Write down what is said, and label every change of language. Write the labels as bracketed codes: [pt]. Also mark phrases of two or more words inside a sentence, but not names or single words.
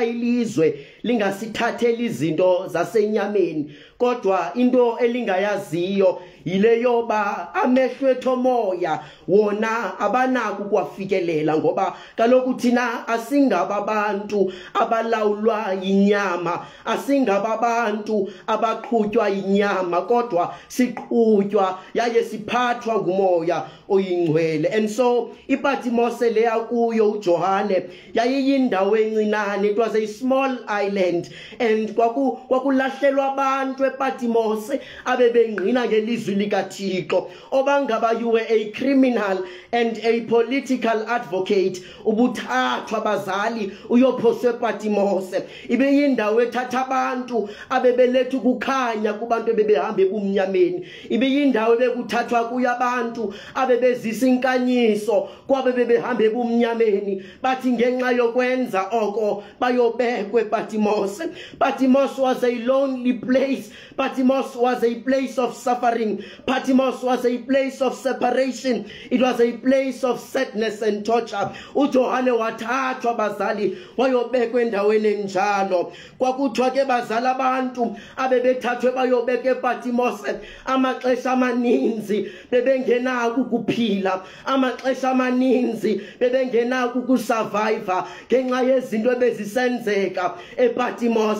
[xh] ilizwe lingasithatheli izinto zasenyameni, kodwa into elingayaziyo yile yoba amehlo ethu omoya wona abanako kwafikelela, ngoba kaloku thina asingababantu abalawulwa yinyama, asingababantu abaqhutywa yinyama, kodwa siqhutywa yaye siphathwa ngumoya oyingcwele. [en] And so [xh] iPatmos leya kuyo uJohane yayiyindawo encinane, [en] it was a small island, and [xh] kwakulahlelwa abantu ePatmos abebengqina ngelizwi likaThixo. Obangaba [en] you were a criminal and a political advocate, [xh] ubuthathwa bazali uyophoswa ePatmos. Ibeyindawo ethatha abantu abebeletha ukukhanya kubantu bebehamba ebumnyameni, ibeyindawo bekuthathwa kuya abantu abebezisa inkanyiso kwabe bebehamba ebumnyameni, bathi ngenxa yokwenza oko bayobekwe ePatmos. [en] Patmos was a lonely place. Patmos was a place of suffering. Patmos was a place of separation. It was a place of sadness and torture. [xh] uJohane wathathwa bazali wayobekwe endaweni enjalo. Kwakuthiwa ke bazali abantu abebethathwe bayobekwe ePatmos amaxesha amaninzi bebengenako ukuphila, amaxesha amaninzi bebengenako ukusurvive ngenxa yezinto ebezisenzeka ePatmos.